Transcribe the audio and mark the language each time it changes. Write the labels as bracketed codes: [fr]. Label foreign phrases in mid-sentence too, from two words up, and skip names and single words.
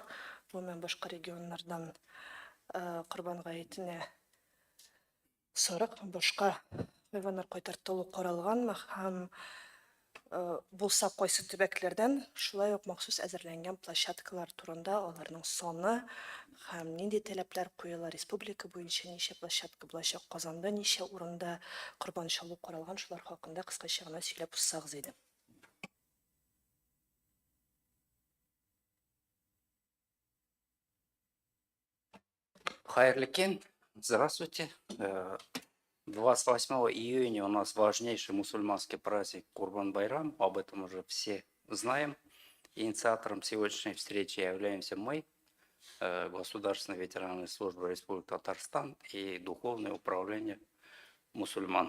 [tt] Гомумән башка регионнардан Корбан гаетенә сарык башка хайваннар кайтартылу каралганмы һәм булса кайсы төбәкләрдән шулай ук махсус әзерләнгән площадкалар турында, аларның саны һәм нинди таләпләр куела, республика буенча ничә площадка булачак, Казанда ничә урында корбан чалу каралган, шулар хакында кыскача гына сөйләп узсагыз иде. Хайрлы кен, здравствуйте. [ru] 28 июня у нас важнейший мусульманский праздник Курбан-байрам. Об этом уже все знаем. Инициатором сегодняшней встречи являемся мы, Государственная ветеранная служба Республики Татарстан и Духовное управление мусульман.